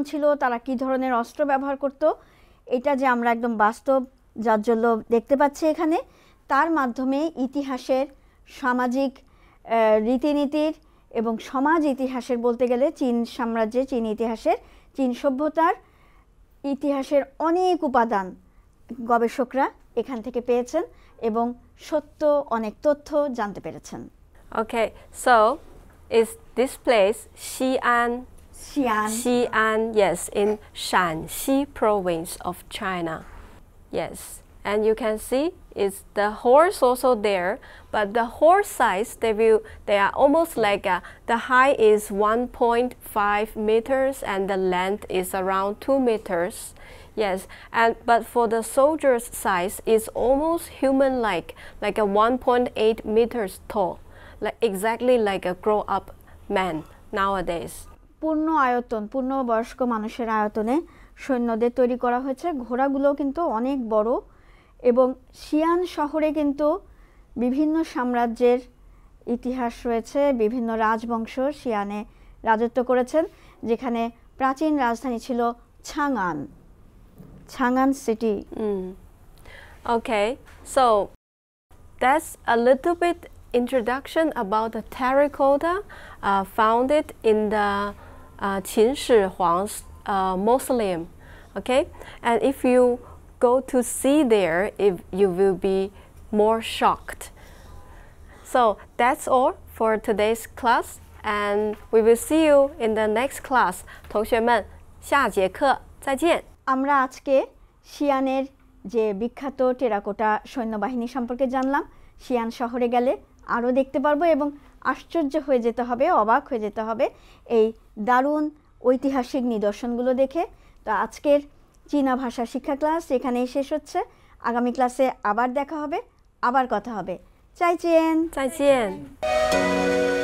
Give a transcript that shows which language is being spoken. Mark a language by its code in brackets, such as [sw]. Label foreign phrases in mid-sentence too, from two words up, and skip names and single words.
[bn] ছিল, তারা কি ধরনের অস্ত্র ব্যবহার করত, এটা যে আমরা একদম বাস্তব জাজ্জল্য দেখতে পাচ্ছি এখানে, তার মাধ্যমে ইতিহাসের, সামাজিক রীতিনীতির এবং সমাজ ইতিহাসের, বলতে গেলে চীন সাম্রাজ্যে, চীন ইতিহাসের, চীন সভ্যতার ইতিহাসের অনেক উপাদান গবেষকরা এখান থেকে পেয়েছেন এবং সত্য অনেক তথ্য জানতে পেরেছেন। [en] Okay, so is this place Xi'an? Xi'an, yes, in Shanxi province of China. Yes, and you can see is the horse also there, but the horse size they are almost like the height is 1.5 meters and the length is around 2 meters. Yes, but for the soldier's size is almost human-like, like a 1.8 meters tall, like exactly like a grown-up man nowadays. [bn] পূর্ণ আয়তন, পূর্ণ বয়স্ক মানুষের আয়তনে সৈন্যদের তৈরি করা হয়েছে। ঘোড়াগুলো কিন্তু অনেক বড় এবং শিয়ান শহরে কিন্তু বিভিন্ন সাম্রাজ্যের ইতিহাস রয়েছে। বিভিন্ন রাজবংশ শিয়ানে রাজত্ব করেছেন, যেখানে প্রাচীন রাজধানী ছিল Chang'an city. [en] Okay, so that's a little bit introduction about the terracotta founded in the Qin Shi Huang's mausoleum. Okay, and if you go to see there, you will be more shocked. So that's all for today's class, and we will see you in the next class. [zh] 同学们，下节课再见。 [bn] আমরা আজকে শিয়ানের যে বিখ্যাত টেরাকোটা সৈন্যবাহিনী সম্পর্কে জানলাম। শিয়ান শহরে গেলে আরও দেখতে পারবো এবং আশ্চর্য হয়ে যেতে হবে, অবাক হয়ে যেতে হবে এই দারুণ ঐতিহাসিক নিদর্শনগুলো দেখে। তো আজকের চীনা ভাষা শিক্ষা ক্লাস এখানেই শেষ হচ্ছে। আগামী ক্লাসে আবার দেখা হবে, আবার কথা হবে। [zh] 再见。再见。